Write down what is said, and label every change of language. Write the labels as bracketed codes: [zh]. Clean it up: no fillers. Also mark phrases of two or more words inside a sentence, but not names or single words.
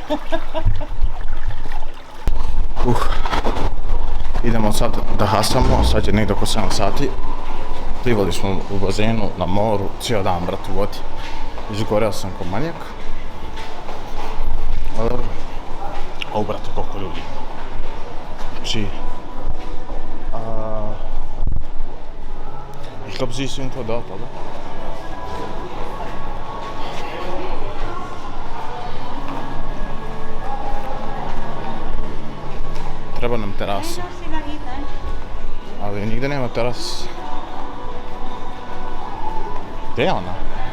[bs] Idemo sad da hasamo, sad je negdje oko 7 sati. Plivali smo u bazenu, na moru, cijel dan, brat, u vodi. Izgoreo sam ko manijak. Ali dobro. O, brate, koliko ljudi. Znači... [de] Ich glaube, sie ist irgendwo dort, oder? [bs] Treba nam terasa. Ali nigde nema teras. Gdje je ona?